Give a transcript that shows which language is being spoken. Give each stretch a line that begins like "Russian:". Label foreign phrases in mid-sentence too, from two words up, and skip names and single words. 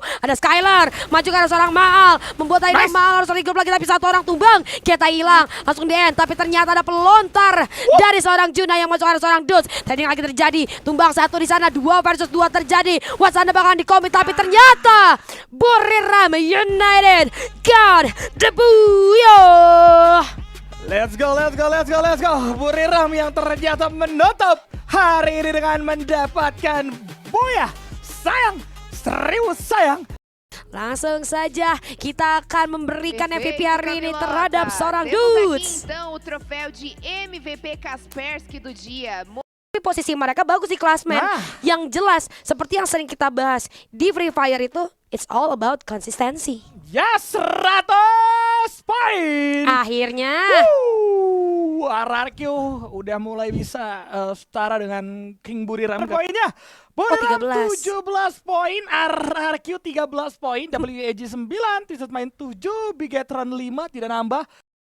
Indonesian: Ada Skylar, maju ke arah seorang Maal, membuat akhirnya Maal harus regroup lagi tapi satu orang tumbang. Kita hilang, langsung di end, tapi ternyata ada pelontar dari seorang Juna yang masuk ke arah seorang Dudes. Trading lagi terjadi, tumbang satu di sana, 2 versus 2 terjadi. Wasana bakalan dikomit tapi ternyata Buriram United God Debuyo.
English: Let's go, let's go, let's go, let's go.
Indonesian: Buriram yang ternyata menutup hari ini dengan mendapatkan Boya. Sayang, serius sayang. Langsung saja kita akan memberikan MVP
Portuguese: Perfeito,
Indonesian: hari ini Camilota. terhadap seorang
Portuguese: Temos aqui, Dudes. então o troféu de MVP Kaspersky do dia.
Indonesian: Tapi posisi mereka bagus di klasmen. Nah. Yang jelas seperti yang sering kita bahas di Free Fire itu,
English: it's all about consistency.
Indonesian: Ya 100 poin. Akhirnya RRQ udah mulai bisa setara dengan King Buriram. Poinnya Buriram 13. 17 poin, RRQ 13 poin, WAG 9, T-Set main 7, Bigetron 5, tidak nambah.